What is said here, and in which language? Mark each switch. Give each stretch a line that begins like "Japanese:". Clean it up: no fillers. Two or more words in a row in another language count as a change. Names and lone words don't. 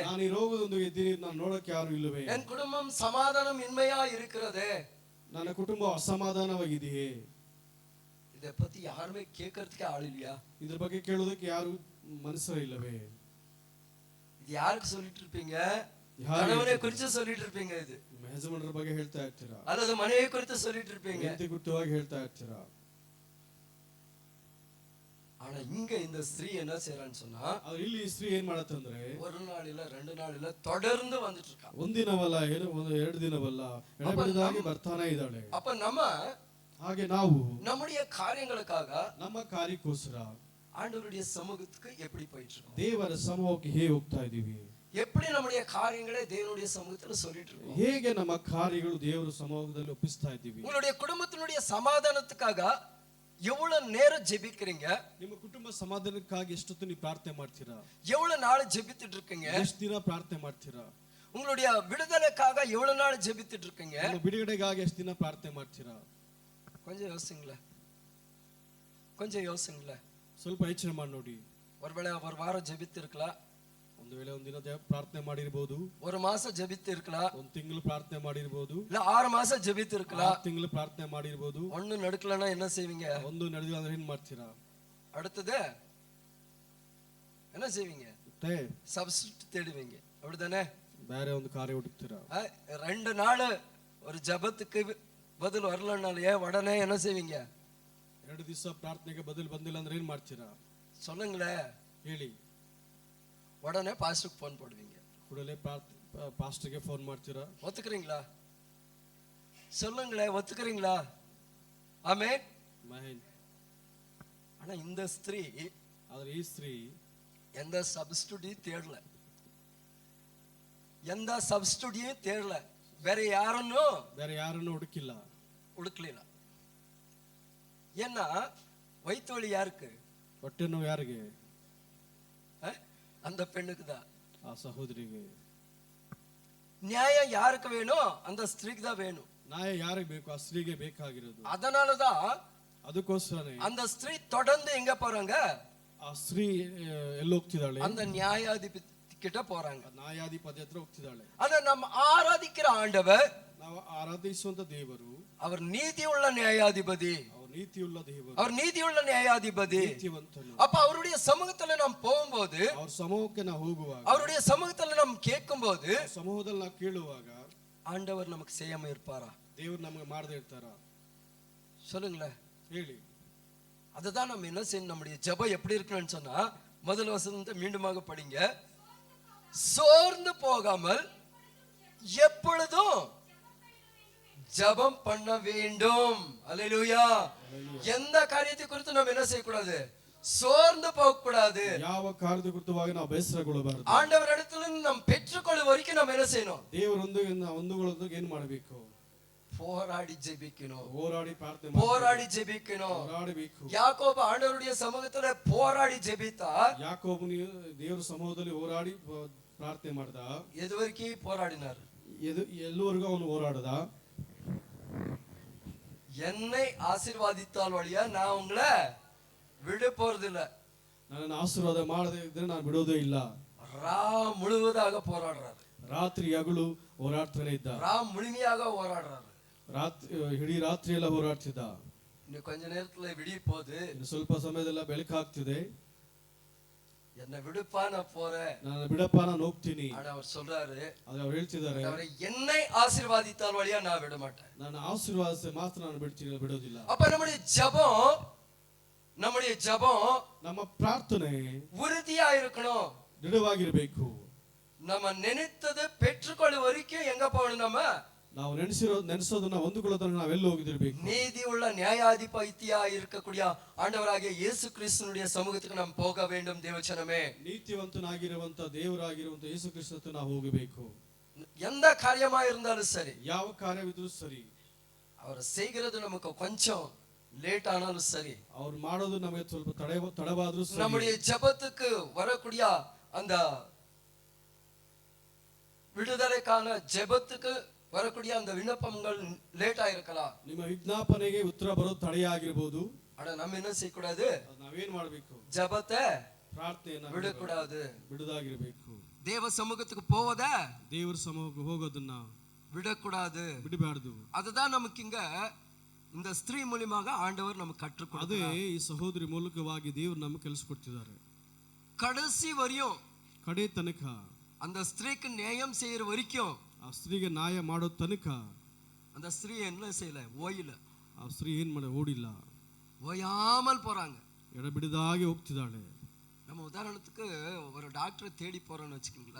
Kannada: ನಾನು ಈ ರೋಗದೊಂದಿಗೆ ಇದ್ದೀನಿ, ನಾನು ನೋಡಕ್ಕೆ ಯಾರು ಇಲ್ಲವೇ,
Tamil: என் குடும்பம் சமாதானம் இன்மையா இருக்கிறதே,
Kannada: ನನ್ನ ಕುಟುಂಬ ಅಸಮಾಧಾನವಾಗಿದೆಯೇ,
Tamil: இதை பத்தி யாருமே கேட்கறதுக்கே ஆள் இல்லையா,
Kannada: ಇದ್ರ ಬಗ್ಗೆ ಕೇಳೋದಕ್ಕೆ ಯಾರು ಮನಸ್ಸೇ ಇಲ್ಲವೇ,
Tamil: இது யாருக்கு சொல்லிட்டு இருப்பீங்க? கணவனை குறித்து சொல்லிட்டு இருப்பீங்க, இது
Kannada: ಯಜಮಾನರ ಬಗ್ಗೆ ಹೇಳ್ತಾ ಇರ್ತೀರಾ,
Tamil: அல்லது மனைவி குறித்து சொல்லிட்டு இருப்பீங்க,
Kannada: ಹೆಂಡತಿ ಕುರಿತವಾಗಿ ಹೇಳ್ತಾ ಇರ್ತೀರಾ.
Tamil: ஆனா இங்க இந்த ஸ்திரீ என்ன செய்யறான்னு சொன்னா,
Kannada: ಆದ್ರೆ ಇಲ್ಲಿ ಈ ಸ್ತ್ರೀ ಏನ್ ಮಾಡತ್ತಂದ್ರೆ,
Tamil: ஒரு நாள் இல்ல, ரெண்டு நாள் இல்ல, தொடர்ந்து வந்துட்டு இருக்கா.
Kannada: ಒಂದಿನವಲ್ಲ, ಎರಡು ದಿನವಲ್ಲ, ಎಡಬಿಡದಾಗಿ ಬರ್ತಾನೆ ಇದ್ದಾಳೆ.
Tamil: அப்ப நம்ம
Kannada: ಹಾಗೆ ನಾವು
Tamil: நம்முடைய காரியங்களுக்காக
Kannada: ನಮ್ಮ ಕಾರ್ಯಕ್ಕೋಸ್ಕರ
Tamil: ஆண்டவருடைய சமூகத்துக்கு எப்படி போயிட்டு இருக்கோம்,
Kannada: ದೇವರ ಸಮೂಹಕ್ಕೆ ಹೇಗೆ ಹೋಗ್ತಾ ಇದೀವಿ,
Tamil: எப்படி நம்முடைய காரியங்களை தேவனுடைய சமூகத்துல சொல்லிட்டு இருக்கோம்,
Kannada: ಹೇಗೆ ನಮ್ಮ ಕಾರ್ಯಗಳು ದೇವರ ಸಮೂಹದಲ್ಲಿ ಒಪ್ಪಿಸ್ತಾ ಇದ್ದೀವಿ.
Tamil: உங்களுடைய குடும்பத்தினுடைய சமாதானத்துக்காக எவ்வளவு நேரம் ஜெபிக்கிறீங்க,
Kannada: ನಿಮ್ಮ ಕುಟುಂಬ ಸಮಾಧಾನಕ್ಕಾಗಿ ಎಷ್ಟೊತ್ತು ನೀವು ಪ್ರಾರ್ಥನೆ ಮಾಡ್ತೀರಾ,
Tamil: எவ்வளவு நாள் ஜெபித்துட்டு இருக்கீங்க,
Kannada: ಎಷ್ಟು ದಿನ ಪ್ರಾರ್ಥನೆ ಮಾಡ್ತೀರಾ,
Tamil: உங்களுடைய விடுதலைக்காக எவ்வளவு நாள் ஜெபித்துட்டு இருக்கீங்க,
Kannada: ಬಿಡುಗಡೆಗಾಗಿ ಎಷ್ಟು ದಿನ ಪ್ರಾರ್ಥನೆ ಮಾಡ್ತೀರಾ.
Tamil: கொஞ்சம் யோசிங்களேன், கொஞ்சம் யோசிங்களேன்,
Kannada: ಸ್ವಲ್ಪ ಯೋಚನೆ ಮಾಡಿ ನೋಡಿ.
Tamil: ஒருவேளை ஒரு வாரம் ஜெபித்து இருக்கலாம்,
Kannada: ಒಂದು ವೇಳೆ ಒಂದಿನ ಪ್ರಾರ್ಥನೆ ಮಾಡಿರಬಹುದು,
Tamil: ஒரு மாசம் ஜெபித்து இருக்கலாம்,
Kannada: ಒಂದು ತಿಂಗಳು ಪ್ರಾರ್ಥನೆ ಮಾಡಿರಬಹುದು,
Tamil: இல்ல 6 மாசம் ஜெபித்து இருக்கலாம்,
Kannada: 6 ತಿಂಗಳು ಪ್ರಾರ್ಥನೆ ಮಾಡಿರಬಹುದು.
Tamil: ஒண்ணு நடக்கலன்னா என்ன செய்வீங்க? ಒಂದು ನಡೆದಿಲ್ಲ ಅಂದ್ರೆ ಏನ್ ಮಾಡ್ತೀರಾ? அடுத்தது என்ன செய்வீங்க? சப்ஸ்டிட்யூட் தேடுவீங்க, அப்படிதானே?
Kannada: ಬೇರೆ ಒಂದು ಕಾರ್ಯ ಹುಡುಕ್ತೀರಾ.
Tamil: 2 நாள் ஒரு ஜெபத்துக்கு பதில் வரலனாலே உடனே என்ன செய்வீங்க?
Kannada: 2 ದಿವಸ ಪ್ರಾರ್ಥನೆಗೆ பதில் ಬಂದಿಲ್ಲ ಅಂದ್ರೆ ಏನ್ ಮಾಡ್ತೀರಾ?
Tamil: சொல்லுங்களேன்,
Kannada: ಹೇಳಿ.
Tamil: உடனே பாஸ்டருக்கு ஃபோன் போடுவீங்க,
Kannada: ಕೂಡಲೇ ಪಾಸ್ಟರ್ಗೆ ಫೋನ್ ಮಾಡ್ತೀರಾ.
Tamil: ஒத்துக்கிறீங்களா? சொல்லுங்களேன், ஒத்துக்கிறீங்களா? ஆமென்.
Kannada: ಮಹೇನ್.
Tamil: ஆனா இந்த ஸ்திரீ,
Kannada: ಆದ್ರೆ ಈ ಸ್ತ್ರೀ
Tamil: எந்த சப்ஸ்டிடியூட் தேடல, எந்த சப்ஸ்டிடியூட் தேடல, வேற யாருன்னு ಹುಡುಕ್ಲಿಲ್ಲ. ஏன்னா வயிற்று வலி யாருக்கு?
Kannada: ಹೊಟ್ಟೆ ನೋವು ಯಾರಿಗೆ?
Tamil: அந்த பெண்ணுக்கு தான்,
Kannada: ಆ ಸಹೋದರಿಗೆ.
Tamil: நியாயம் யாருக்கு வேணும்? அந்த ஸ்திரீக்கு தான் வேணும்.
Kannada: ನ್ಯಾಯ ಯಾರಿಗೆ ಬೇಕು? ಆ ಸ್ತ್ರೀಗೆ ಬೇಕಾಗಿರೋದು.
Tamil: அதனாலதான்
Kannada: ಅದಕ್ಕೋಸ್ಕರನೇ
Tamil: அந்த ஸ்திரீ தொடர்ந்து எங்க போறாங்க?
Kannada: ಆ ಸ್ತ್ರೀ ಎಲ್ಲಿ ಹೋಗ್ತಿದ್ದಾಳೆ?
Tamil: அந்த நியாயாதிபதி கிட்ட போறாங்க.
Kannada: ನ್ಯಾಯಾಧಿಪತಿ ಹತ್ರ ಹೋಗ್ತಿದ್ದಾಳೆ.
Tamil: ஆனா நம்ம ஆராதிக்கிற ஆண்டவர்,
Kannada: ನಾವು ಆರಾಧಿಸುವಂತ ದೇವರು,
Tamil: அவர் நீதியுள்ள நியாயாதிபதி. அவர் நீதியுள்ள ದೇವರು, அவர் நீதியுள்ள நியாயாதிபதி.
Kannada: ನೀತಿವಂತನು.
Tamil: அப்ப அவருடைய சமூகத்துல நாம் போகும்போது,
Kannada: ಅವ್ರ ಸಮೂಹಕ್ಕೆ ನಾವು ಹೋಗುವಾಗ,
Tamil: அவருடைய சமூகத்துல நாம் கேட்கும்போது,
Kannada: ಸಮೂಹದಲ್ಲಿ ನಾವು ಕೇಳುವಾಗ
Tamil: ஆண்டவர் நமக்கு செய்யாம இருப்பாரா?
Kannada: ದೇವರು ನಮಗೆ ಮಾಡದೇ ಇರ್ತಾರಾ?
Tamil: சொல்லுங்களேன்,
Kannada: ಹೇಳಿ.
Tamil: அதுதான் நம்ம என்ன செய்யணும். நம்முடைய ஜெபம் எப்படி இருக்கணும்னு சொன்னா, முதல் வசனத்தை மீண்டுமாக படிங்க. சோர்ந்து போகாமல் எப்பொழுதும் ஜெபம் பண்ண வேண்டும். அல்லேலூயா. எந்த காரியத்தை குறித்து நம்ம என்ன செய்யக்கூடாது? சோர்ந்து போக கூடாது.
Kannada: ಯಾವ ಕಾರ್ಯದ ಕುರಿತವಾಗಿ ನಾವು ಬೇಸರಗೊಳ್ಳಬಾರದು.
Tamil: ஆண்டவர் இடத்துல நம்ம பெற்றுக்கொள்ளும் வரைக்கும் நம்ம என்ன செய்யணும்?
Kannada: ದೇವರೊಂದಿಗೆ ಹೊಂದಿಕೊಳ್ಳೋದಕ್ಕೆ ಏನು ಮಾಡಬೇಕು?
Tamil: போராடி ஜெபிக்கணும்.
Kannada: ಹೋರಾಡಿ ಪ್ರಾರ್ಥನೆ
Tamil: போராடி ஜெபிக்கணும்.
Kannada: ಹೋರಾಡಬೇಕು.
Tamil: யாக்கோபு ஆண்டவருடைய சமூகத்துல போராடி ஜெபித்தார்.
Kannada: ಯಾಕೋಬನು ದೇವರ ಸಮೂಹದಲ್ಲಿ ಹೋರಾಡಿ ಪ್ರಾರ್ಥನೆ ಮಾಡ್ದ.
Tamil: எதுவரைக்கும் போராடினார்?
Kannada: ಎಲ್ಲವರೆಗೂ ಅವನು ಹೋರಾಡದ.
Tamil: என்னை ஆசீர்வாதித்தால் வழியா நான் உங்களை விட போறதில்லை.
Kannada: ನನ್ನನ್ನು ಆಶೀರ್ವಾದ ಮಾಡದೇ ಇದ್ರೆ ನಾನು ಬಿಡೋದೇ ಇಲ್ಲ.
Tamil: ரா முழுவதாக போராடுறாரு.
Kannada: ರಾತ್ರಿ ಹಗಲು ಹೋರಾಡ್ತಾನೆ ಇದ್ದ.
Tamil: ரா முழுமையாக போராடுறாரு.
Kannada: ಇಡೀ ರಾತ್ರಿ ಎಲ್ಲ ಹೋರಾಡ್ತಿದ್ದ. ಇನ್ನು ಕೊಂಚ
Tamil: நேரத்துல விடிய போகுது.
Kannada: ಇನ್ನು ಸ್ವಲ್ಪ ಸಮಯದಲ್ಲ ಬೆಳಕಾಗ್ತಿದೆ.
Tamil: என்னை விடுப்பா, நான் போறேன்.
Kannada: ನಾನು ಬಿಡಪ್ಪ, ನಾನು ಹೋಗ್ತೀನಿ.
Tamil: ஆனா அவர் சொல்றாரு,
Kannada: ಅವ್ರು ಹೇಳ್ತಿದ್ದಾರೆ,
Tamil: என்னை ஆசீர்வாதித்தால் வழியா நான் விட மாட்டேன்.
Kannada: ನನ್ನ ಆಶೀರ್ವಾದ ಮಾತ್ರ ನಾನು ಬಿಡೋದಿಲ್ಲ.
Tamil: அப்ப நம்முடைய ஜெபம்
Kannada: ನಮ್ಮ ಪ್ರಾರ್ಥನೆ
Tamil: உறுதியா இருக்கணும்,
Kannada: ದೃಢವಾಗಿರಬೇಕು.
Tamil: நம்ம நினைத்தது பெற்றுக்கொள்ளும் வரைக்கும் எங்க போகணும்?
Kannada: ನಾವು ನೆನೆಸೋದನ್ನ ಹೊಂದಿಕೊಳ್ಳೋದನ್ನ ನಾವೆಲ್ಲ ಹೋಗಿದಿರಬೇಕು.
Tamil: நீதி உள்ள நியாயாதிபதியா இருக்கக்கூடிய ஆண்டவராகிய இயேசு கிறிஸ்துனுடைய சமூகத்துக்கு நாம் போக வேண்டும். தேவச்சனமே,
Kannada: ನೀತಿವಂತನಾಗಿರುವಂತ ದೇವರಾಗಿರುವಂತ ಯೇಸು ಕ್ರಿಸ್ತನ ನಾವು ಹೋಗಬೇಕು.
Tamil: எந்த காரியமா இருந்தாலும் சரி,
Kannada: ಯಾವ ಕಾರ್ಯವಿದ್ರೂ ಸರಿ,
Tamil: அவர் செய்கிறது நமக்கு கொஞ்சம் லேட் ஆனாலும் சரி,
Kannada: ಅವ್ರು ಮಾಡೋದು ನಮಗೆ ಸ್ವಲ್ಪ ತಡವಾದ್ರೂ ಸರಿ,
Tamil: நம்முடைய ஜெபத்துக்கு வரக்கூடிய அந்த விடுதலைக்கான ஜெபத்துக்கு வரக்கூடிய அந்த விண்ணப்பங்கள் லேட் ஆயிருக்கலாம்.
Kannada: ನಿಮ್ಮ ವಿಜ್ಞಾಪನೆಗೆ ಉತ್ತರ ಬರೋದು ತಡೆಯಾಗಿರಬಹುದು.
Tamil: ஆனா நம்ம என்ன செய்யக்கூடாது?
Kannada: ನಾವೇನ್ ಮಾಡಬೇಕು?
Tamil: ஜெபத்தை
Kannada: ಪ್ರಾರ್ಥನೆಯನ್ನ
Tamil: விடக்கூடாது,
Kannada: ಬಿಡದಾಗಿರಬೇಕು.
Tamil: தேவ சமூகத்துக்கு போவத,
Kannada: ದೇವರ ಸಮೂಹಕ್ಕೆ ಹೋಗೋದನ್ನ
Tamil: விடக்கூடாது,
Kannada: ಬಿಡಬಾರದು.
Tamil: அதுதான் நமக்கு இங்க இந்த ஸ்திரீ மூலமாக ஆண்டவர் நமக்கு கற்றுக்கொடுத்தார்.
Kannada: ಅದೇ ಈ ಸಹೋದರಿ ಮೂಲಕವಾಗಿ ದೇವರು ನಮಗೆ ಕಲಿಸಿಕೊಡ್ತಿದ್ದಾರೆ.
Tamil: கடைசி வரையும்,
Kannada: ಕಡೆ ತನಕ
Tamil: அந்த ஸ்திரீக்கு நியாயம் செய்யற வரைக்கும்,
Kannada: ಆ ಸ್ತ್ರೀಗೆ ನ್ಯಾಯ ಮಾಡೋ ತನಕ
Tamil: அந்த ஸ்திரீ என்ன செய்யல? ஓயில.
Kannada: ಆ ಸ್ತ್ರೀ ಏನ್ ಮಾಡ ಓಡಿಲ್ಲ,
Tamil: ஓயாமல் போறாங்க,
Kannada: ಎಡಬಿಡದಾಗಿ ಹೋಗ್ತಿದ್ದಾಳೆ.
Tamil: நம்ம உதாரணத்துக்கு ஒரு டாக்டரை தேடி போறோம்னு வச்சுக்கோங்களேன்.